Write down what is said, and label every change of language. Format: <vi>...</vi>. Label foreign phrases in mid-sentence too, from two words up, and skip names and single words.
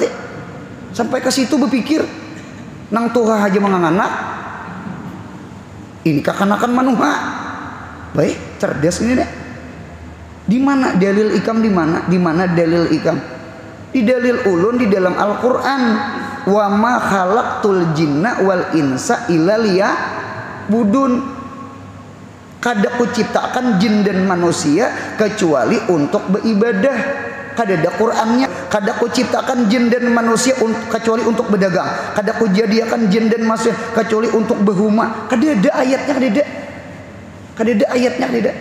<bjn>Sampai ke situ berpikir nang Tuhan aja menganak. Ini kakanakan manuha. Baik, cerdas ini deh. Di mana dalil ikam, di mana? Di mana dalil ikam? Di dalil ulun di dalam Al-Qur'an.</bjn> <ar>وما خلقت الجن والإنس إلا ليعبدون.</ar> <bjn>Kada kuciptakan jin dan manusia kecuali untuk beribadah. Kada ada Qur'annya. Kada kuciptakan jin dan manusia kecuali untuk berdagang. Kada kujadiakan jin dan manusia kecuali untuk berhuma. Kada ada ayatnya, kada ada. Kada ada ayatnya, kada ada.</bjn>